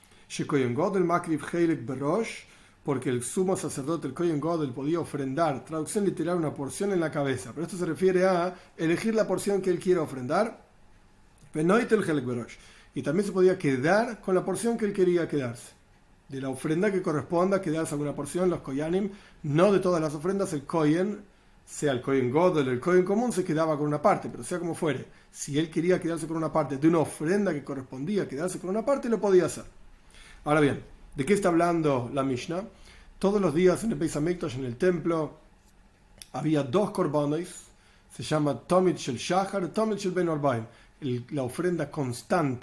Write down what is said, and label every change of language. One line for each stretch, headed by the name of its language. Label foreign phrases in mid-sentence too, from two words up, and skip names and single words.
Spanish: Porque el sumo sacerdote, el
Hebrew: כהן גדול,
Spanish: podía ofrendar, traducción literal, una porción en la cabeza. Pero esto se refiere a elegir la porción que él quiere ofrendar. Y también se podía quedar con la porción que él quería quedarse. De la ofrenda que corresponda, quedarse alguna porción, los koyanim, no de todas las ofrendas, el kohen, sea el
Hebrew: כהן גדול,
Spanish: el kohen común, se quedaba con una parte, pero sea como fuere, si él quería quedarse con una parte de una ofrenda que correspondía quedarse con una parte, lo podía hacer. Ahora bien, ¿de qué está hablando la Mishnah? Todos los días en el
Hebrew: בית המקדש,
Spanish: en el templo, había 2 korbanos, se llama
Hebrew: תמיד של שחר, תמיד של בין הערבים,
Spanish: la ofrenda constante.